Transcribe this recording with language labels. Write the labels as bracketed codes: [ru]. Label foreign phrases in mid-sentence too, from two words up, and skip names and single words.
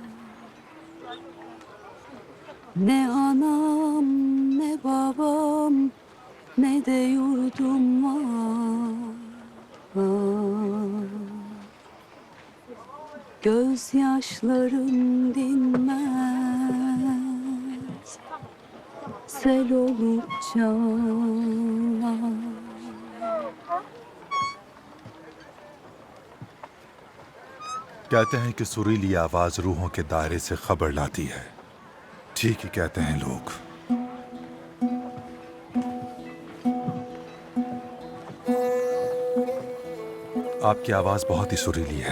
[tr] Ne anam ne babam ne de yurdum var. Gözyaşlarım dinmez sel olup canar. [ur] کہتے ہیں کہ سریلی آواز روحوں کے دائرے سے خبر لاتی ہے۔ ٹھیک ہی کہتے ہیں لوگ۔ آپ کی آواز بہت ہی سریلی ہے۔